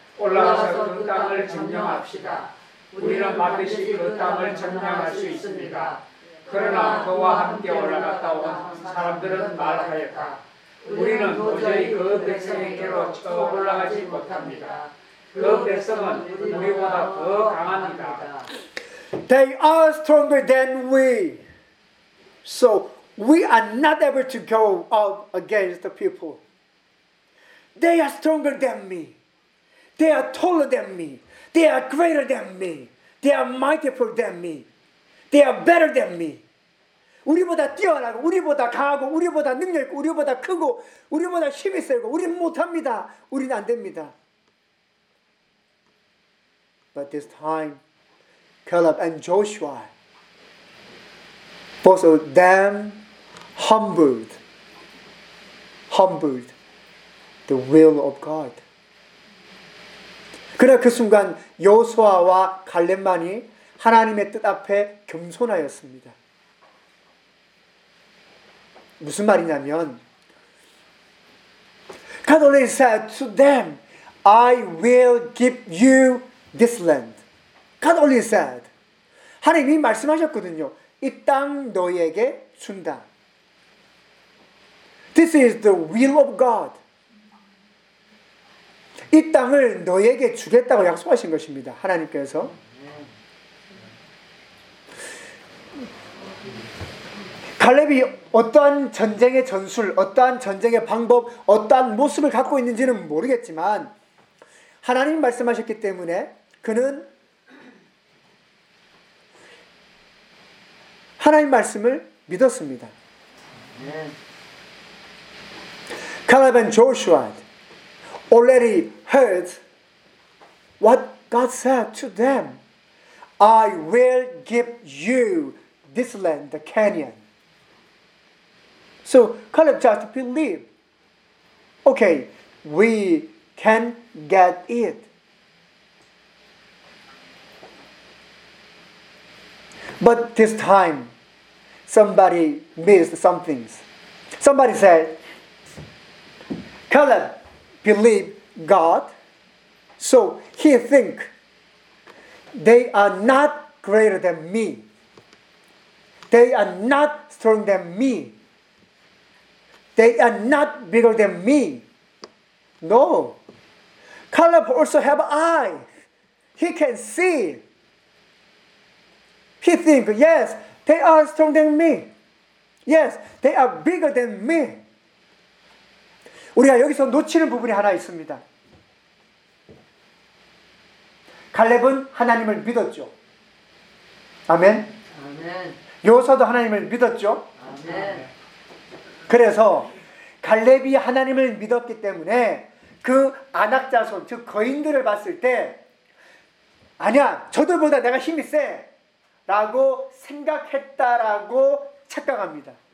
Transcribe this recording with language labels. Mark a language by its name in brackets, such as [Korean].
[Korean] 올라가서 그 땅을 점령합시다. 우리는 반드시 그 땅을 점령할 수 있습니다. 그러나 그와 함께 올라갔다 온 사람들은 말하였다. 우리는 도저히 그 백성에게로 쳐 올라가지 못합니다. 그 백성은 우리보다 더 강합니다. [English] They are stronger than we. So we are not able to go up against the people. They are stronger than me. They are taller than me. They are greater than me. They are mightier than me. They are better than me. [Korean] 우리보다 뛰어나고 우리보다 강하고 우리보다 능력 있고 우리보다 크고 우리보다 힘이 세고 우린 못합니다. 우린 안 됩니다. [English] But this time, Caleb and Joshua, both of them humbled the will of God. [Korean] 그러나 그 순간 여호수아와 갈렙만이 하나님의 뜻 앞에 겸손하였습니다. 무슨 말이냐면 [English] God only said to them, I will give you this land. God only said. [Korean] 하나님이 말씀하셨거든요. 이 땅 너희에게 준다. [English] This is the will of God. [Korean] 이 땅을 너에게 주겠다고 약속하신 것입니다. 하나님께서. 갈렙이 어떠한 전쟁의 전술, 어떠한 전쟁의 방법, 어떠한 모습을 갖고 있는지는 모르겠지만 하나님 말씀하셨기 때문에 그는 하나님 말씀을 믿었습니다. [English] 갈렙 and Joshua already heard what God said to them. I will give you this land, the canyon. So Caleb just believed. Okay, we can get it. But this time, somebody missed some things. Somebody said, Caleb, believe God, so he think they are not greater than me. They are not stronger than me. They are not bigger than me. No. Caleb also have eye. He can see. He think, yes, they are stronger than me. Yes, they are bigger than me. [Korean] 우리가 여기서 놓치는 부분이 하나 있습니다. 갈렙은 하나님을 믿었죠. 아멘. 아멘. 여호수아도 하나님을 믿었죠. 아멘. 그래서 갈렙이 하나님을 믿었기 때문에 그 아낙 자손, 즉 거인들을 봤을 때 아니야, 저들보다 내가 힘이 세 라고 생각했다라고 착각합니다.